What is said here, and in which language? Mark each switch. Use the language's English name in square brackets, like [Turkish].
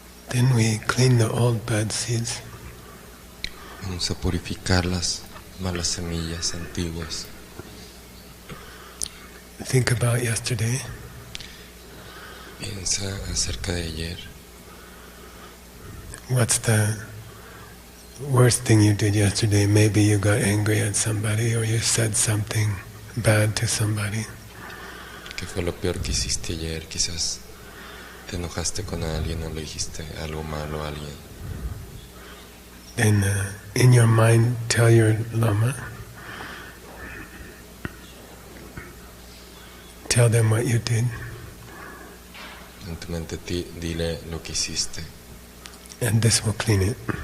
[English] Then we clean the old bad seeds. [Spanish] Vamos a purificar las malas semillas antiguas. [English] Think about yesterday. [Spanish] Piensa acerca de ayer. [English] What's the worst thing you did yesterday? Maybe you got angry at somebody or you said something bad to somebody. [Spanish] ¿Qué fue lo peor que hiciste ayer? Quizás te enojaste con alguien o le dijiste algo malo a alguien. [English] Then in your mind tell your Lama, tell them what you did. [Spanish] En tu mente dile lo que hiciste. [English] And this will clean it.